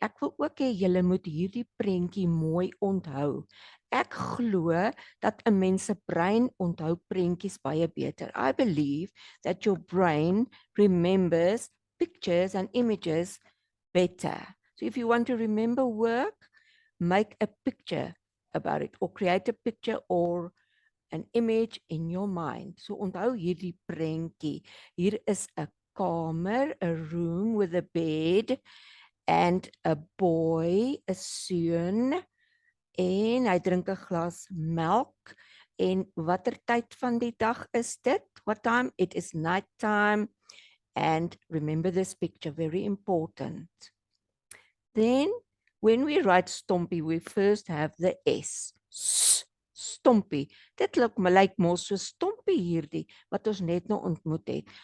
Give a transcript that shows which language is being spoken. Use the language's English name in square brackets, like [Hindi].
[Afrikaans] Ek wil ook hê julle moet hierdie prentjie mooi onthou. Ek glo dat 'n mens se brein onthou prentjies baie beter. [English] I believe that your brain remembers pictures and images better. So if you want to remember work, make a picture about it or create a picture or an image in your mind. [Afrikaans] So onthou hierdie prentjie. Hier is 'n kamer, [English] a room with a bed and a boy, [Afrikaans] 'n seun, en hy drink 'n glas melk. En watter tyd van die dag is dit? [English] What time? It is night time. And remember this picture, very important. Then when we write Stompi, we first have the S. Stompi. [Afrikaans] Dit lyk mos so Stompi hierdie wat ons net nou ontmoet het.